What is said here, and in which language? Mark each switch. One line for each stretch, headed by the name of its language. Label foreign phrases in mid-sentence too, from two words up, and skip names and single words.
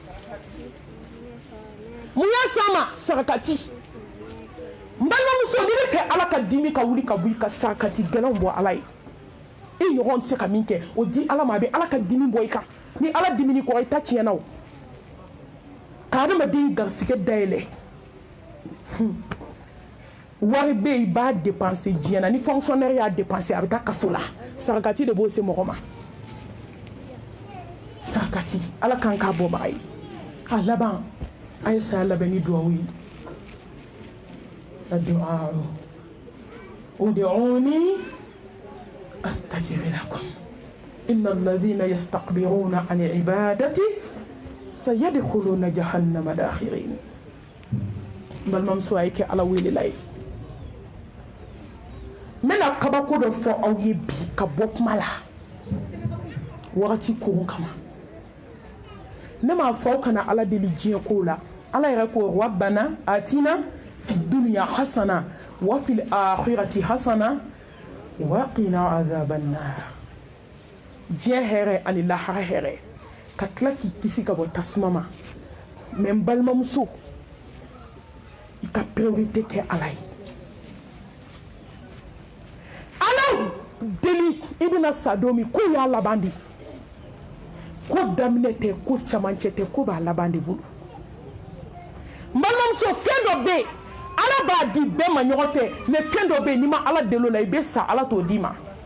Bambara: mun y'a s'a ma sarakati n balimamuso n'i bɛ fɛ ala ka dimi ka wuli ka bɔ i ka sarakati gɛlɛnw bɔ ala ye i ɲɔgɔn tɛ se ka min kɛ o di ala ma a bɛ ala ka dimi bɔ i kan ni ala dimini kɔrɔ i ta tiɲɛna o ka adamaden garisɛgɛ dayɛlɛ wari bɛ yen i b'a dépenser diɲɛ na ni fonctionnaire y'a dépenser a bɛ taa kaso la sarakati de b'o se mɔgɔ ma sarakati ala kan k'a bɔbaga ye a laban a ye saya labɛn ni duwawu ye a duwawu
Arabic: ادعوني أستجب لكم إن الذين يستكبرون عن عبادتي سيدخلون جهنم داخرين
Bambara: balimamuso a ye kɛ ala welela ye n bɛna kabako dɔ fɔ aw ye bi ka bɔ kuma la wagati koron kama ne m'a fɔ aw kana ala deli diɲɛ kow la ala yɛrɛ ko
Arabic: ربنا آتنا في الدنيا حسنة وفي الآخرة حسنة وقنا عذاب النار
Bambara: diɲɛ hɛrɛ ani lahara hɛrɛ ka tila k'i kisi ka bɔ tasuma ma mɛ n balimamuso i ka priorité kɛ ala ye ala deli i bɛna sa don min ko y'a laban de ko daminɛ tɛ ko camancɛ tɛ ko b'a laban de bolo n balimamuso fɛn dɔ bɛ yen ala b'a di bɛɛ ma ɲɔgɔn fɛ mɛ fɛn dɔ bɛ yen n'i ma ala deli o la i bɛ sa ala t'o d'i ma